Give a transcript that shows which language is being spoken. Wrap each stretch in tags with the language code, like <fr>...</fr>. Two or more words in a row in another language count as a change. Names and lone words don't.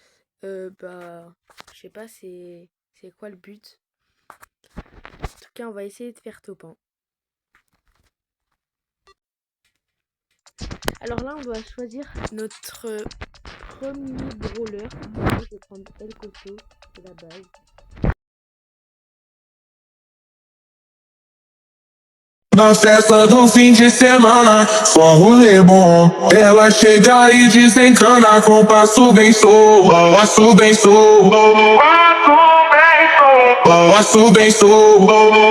<fr>Je sais pas c'est quoi le but. En tout cas on va essayer de faire top 1. Alors là on doit choisir notre premier brawler. Je vais prendre El Coco, c'est la base.</fr> <pt>Na festa do fim de semana, só rolê bom. Ela chega e desencana com passo bem solto, passo bem solto, passo bem solto.</pt>